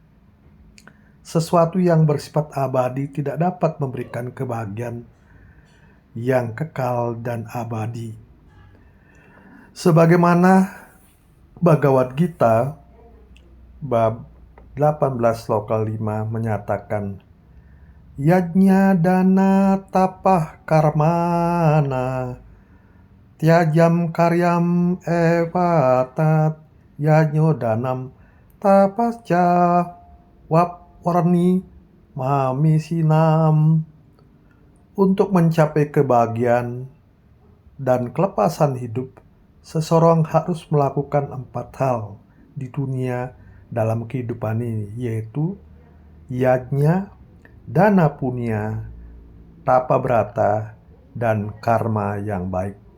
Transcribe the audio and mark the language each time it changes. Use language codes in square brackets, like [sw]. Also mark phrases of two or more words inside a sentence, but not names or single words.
[id] Sesuatu yang bersifat abadi tidak dapat memberikan kebahagiaan yang kekal dan abadi. Sebagaimana Bhagavad Gita bab 18 sloka 5 menyatakan, [sa] Yajnya dana tapah karmana tyajam karyam evatat yajno danam tapasca wapwarni mamisinam. [id] Untuk mencapai kebahagiaan dan kelepasan hidup, seseorang harus melakukan 4 hal di dunia dalam kehidupan ini, yaitu yajnya, dana punya, tapa brata, dan karma yang baik.